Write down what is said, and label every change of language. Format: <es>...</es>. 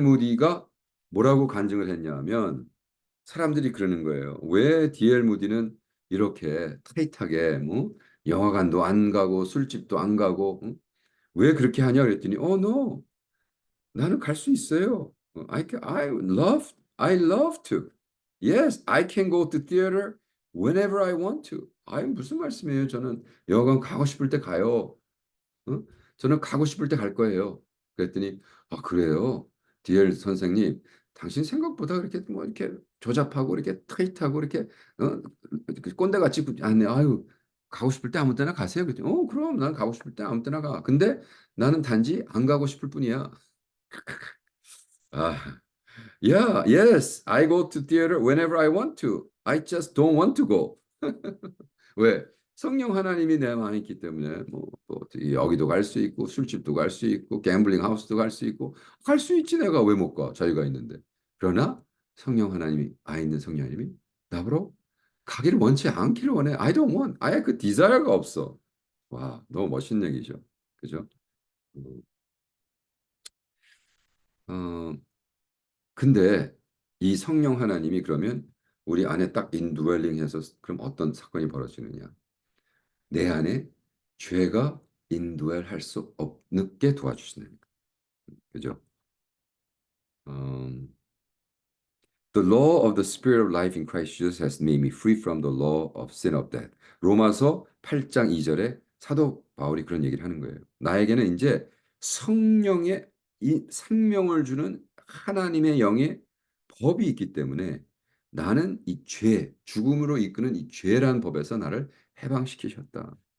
<ko>무디가 뭐라고 간증을 했냐면 사람들이 그러는 거예요. 왜 D.L. 무디는 이렇게 타이트하게 뭐 영화관도 안 가고 술집도 안 가고 왜 그렇게 하냐 그랬더니 no. 나는 갈 수 있어요.</ko> <en>I love to. Yes, I can go to theater whenever I want to.</en> <ko>무슨 말씀이에요? 저는 영화관 가고 싶을 때 가요. 어? 저는 가고 싶을 때 갈 거예요. 그랬더니, 그래요? 디엘 선생님, 당신 생각보다 그렇게 뭐 이렇게 조잡하고 이렇게 타이트하고 이렇게, 어? 꼰대같이, 가고 싶을 때 아무 때나 가세요. 그랬더니, 그럼 난 가고 싶을 때 아무 때나 가. 근데 나는 단지 안 가고 싶을 뿐이야.</ko> <en>아, Yeah, yes, I go to theater whenever I want to. I just don't want to go.</en> <ko>왜? 성령 하나님이 내 안에 있기 때문에 뭐 여기도 갈 수 있고 술집도 갈 수 있고 갬블링 하우스도 갈 수 있고 갈 수 있지 내가 왜 못 가? 자유가 있는데. 그러나 성령 하나님이 아 있는 성령 하나님이 나보러 가기를 원치 않기를 원해.</ko> <en>I don't want.</en> <ko>아예 그 디자이어가 없어. 와, 너무 멋있는 얘기죠. 그죠? 음, 어, 근데 이 성령 하나님이 그러면 우리 안에 딱 인드웰링 해서 그럼 어떤 사건이 벌어지느냐? 내 안에 죄가 인드웰 할 수 없게 도와주시는 거예요. 그죠?</ko> <en>음, The law of the spirit of life in Christ Jesus has made me free from the law of sin of death.</en> <ko>로마서 8장 2절에 사도 바울이 그런 얘기를 하는 거예요. 나에게는 이제 성령의 이 생명을 주는 하나님의 영의 법이 있기 때문에 나는 이 죄, 죽음으로 이끄는 이 죄라는 법에서 나를 해방시키셨다.</ko>